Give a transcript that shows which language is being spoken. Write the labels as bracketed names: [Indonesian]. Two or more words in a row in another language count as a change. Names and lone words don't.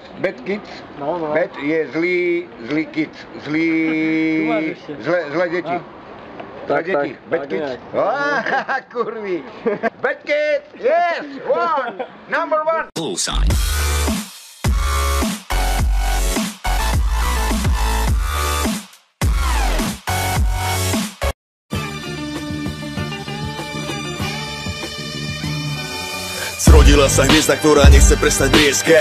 [English] bad kids. [Slovak] No. Bad je zlý kids. Zlé deti. Tak, Deti. Bad tak kids. nejak. Kurvy. [English] Bad kids. Yes. Number one. Bullseye. [Slovak] Zrodila sa hviezda, ktorá nechce prestať brieskať.